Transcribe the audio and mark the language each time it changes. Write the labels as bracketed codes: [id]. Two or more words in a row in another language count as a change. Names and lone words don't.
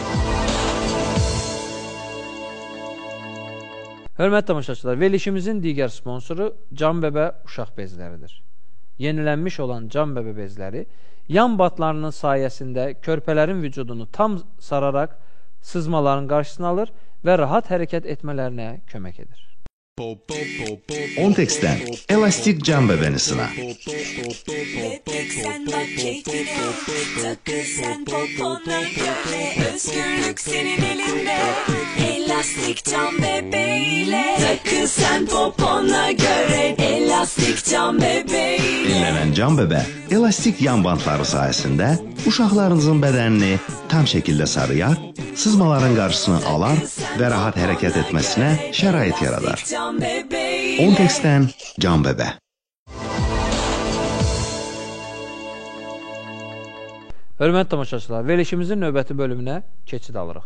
[az] Hörmətli tamaşaçılar, verilişimizin digər sponsoru Can Bəbə uşaq bezləridir. Yenilənmiş olan Can Bəbə bezləri yan batlarının sayəsində körpələrin vücudunu tam sararaq sızmaların qarşısını alır və rahat hərəkət etmələrinə kömək edir. Ontex-dən elastik can bəbəni sına. [tr] Bebek sen bak keyfine, takıl sen popona göre, özgürlük senin elinde, elastik can bebeğiyle, takıl sen popona göre, elastik can bebeğiyle. [az] Yenilənən can bəbə elastik yan bantları sayəsində uşaqlarınızın bədənini tam şəkildə sarıyar, sızmaların qarşısını alar və rahat hərəkət etməsinə şərait yaradar. Ontex-dən can bəbə. Hörmətli tamaşaçılar, verilişimizin növbəti bölümünə keçid alırıq.